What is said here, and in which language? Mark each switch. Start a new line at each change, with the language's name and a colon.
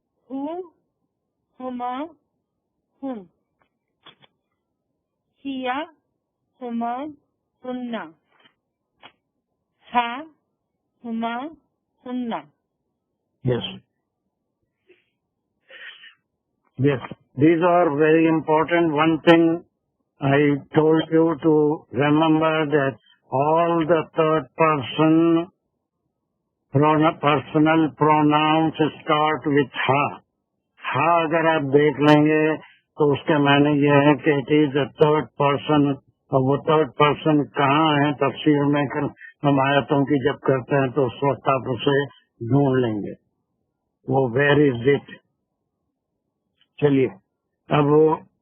Arabic: ہو ہما ہم ہیا ہما ہننا ہا ہما ہننا.
English: Yes. Yes. These are very important. One thing I told you to remember that all the third person personal pronouns start with ha.
Urdu: Ha اگر آپ دیکھ لیں گے تو اس کے معنی یہ ہے کہ
English: It is a third person.
Urdu: اور وہ تھرڈ پرسن کہاں ہے تفسیر میں ہم آیتوں کی جب کرتے ہیں تو اس وقت آپ اسے ڈھونڈ لیں گے. وہ
English: Where is it.
Urdu: چلیے اب وہ